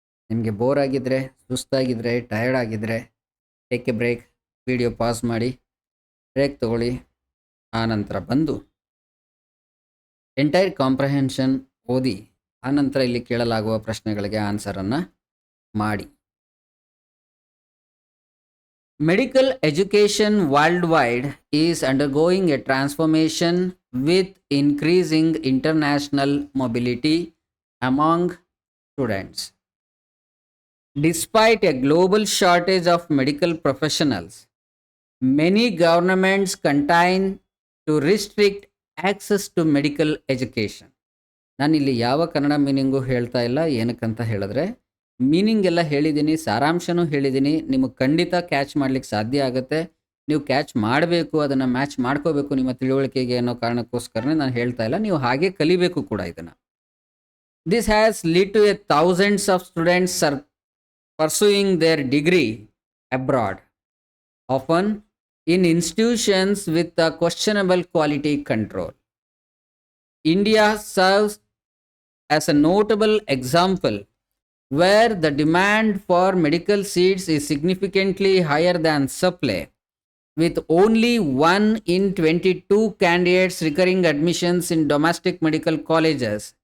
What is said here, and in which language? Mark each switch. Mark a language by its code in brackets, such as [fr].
[kn] ನಿಮಗೆ ಬೋರ್ ಆಗಿದ್ದರೆ, ಸುಸ್ತಾಗಿದ್ದರೆ, ಟಯರ್ಡ್ ಆಗಿದ್ದರೆ [en] take a break, [kn] video pause ಮಾಡಿ ಬ್ರೇಕ್ ತಗೊಳ್ಳಿ. ಆನಂತರ ಬಂದು ಎಂಟೈರ್ ಕಾಂಪ್ರಹೆನ್ಷನ್ ಓದಿ ಆನಂತರ ಇಲ್ಲಿ ಕೇಳಲಾಗುವ ಪ್ರಶ್ನೆಗಳಿಗೆ ಆನ್ಸರನ್ನು ಮಾಡಿ. [en] Medical education worldwide is undergoing a transformation with increasing international mobility among students. Despite a global shortage of medical professionals, many governments continue to restrict access to medical education. [kn] ನಾನಿಲ್ಲಿ ಯಾವ Kannada meaning ಹೇಳ್ತಾ ಇಲ್ಲ. ಏನಕ್ಕಂತ ಹೇಳಿದ್ರೆ, ಮೀನಿಂಗ್ ಎಲ್ಲ ಹೇಳಿದ್ದೀನಿ, ಸಾರಾಂಶನೂ ಹೇಳಿದ್ದೀನಿ. ನಿಮಗೆ ಖಂಡಿತ ಕ್ಯಾಚ್ ಮಾಡ್ಲಿಕ್ಕೆ ಸಾಧ್ಯ ಆಗುತ್ತೆ. ನೀವು ಕ್ಯಾಚ್ ಮಾಡಬೇಕು, ಅದನ್ನು ಮ್ಯಾಚ್ ಮಾಡ್ಕೋಬೇಕು ನಿಮ್ಮ ತಿಳುವಳಿಕೆಗೆ ಅನ್ನೋ ಕಾರಣಕ್ಕೋಸ್ಕರನೇ ನಾನು ಹೇಳ್ತಾ ಇಲ್ಲ. ನೀವು ಹಾಗೆ ಕಲಿಬೇಕು ಕೂಡ ಇದನ್ನು. [en] This has lead to a thousands of students are pursuing their degree abroad, often in institutions with a questionable quality control. India serves as a notable example where the demand for medical seats is significantly higher than supply, with only 1 in 22 candidates recurring admissions in domestic medical colleges.